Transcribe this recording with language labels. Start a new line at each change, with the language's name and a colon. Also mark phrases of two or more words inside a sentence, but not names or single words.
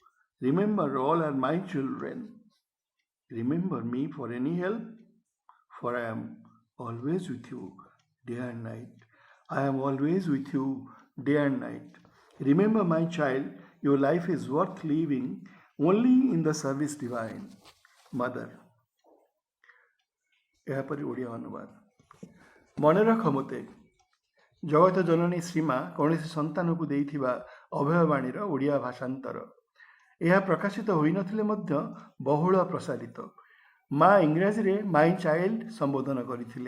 English: Remember, all are my children. Remember me for any help, for I am always with you day and night. I am always with you day and night. Remember, my child, your life is worth living only in the service divine. Mother.
Odia: ଏହାପରେ ଓଡ଼ିଆ ଅନୁବାଦ। ମନେ ରଖ ମୋତେ, ଜଗତ ଜନନୀ ଶ୍ରୀମା କୌଣସି ସନ୍ତାନକୁ ଦେଇଥିବା ଅଭୟବାଣୀର ଓଡ଼ିଆ ଭାଷାନ୍ତର। ଏହା ପ୍ରକାଶିତ ହୋଇନଥିଲେ ମଧ୍ୟ ବହୁଳ ପ୍ରସାରିତ। ମା ଇଂରାଜୀରେ
English: my child
Odia: ସମ୍ବୋଧନ କରିଥିଲେ।